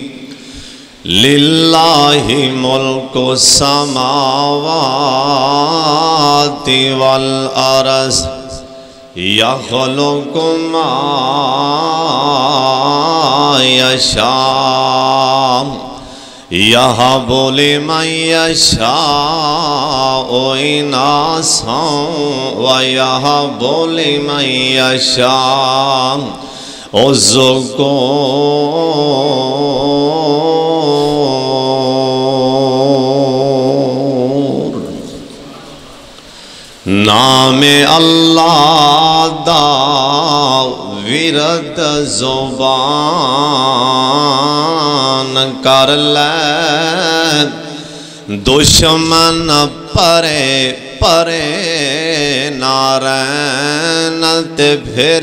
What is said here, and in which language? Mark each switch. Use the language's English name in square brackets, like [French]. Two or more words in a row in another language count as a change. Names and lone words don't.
[Arabic] للہ ملک السماوات والارض یخلق ما یشاء یہب لمن یشاء اناثا ویہب لمن یشاء الذکور۔ [Punjabi] نام اللہ دا ورد زبان کر لے، دشمن پرے پرے نارین تے پھر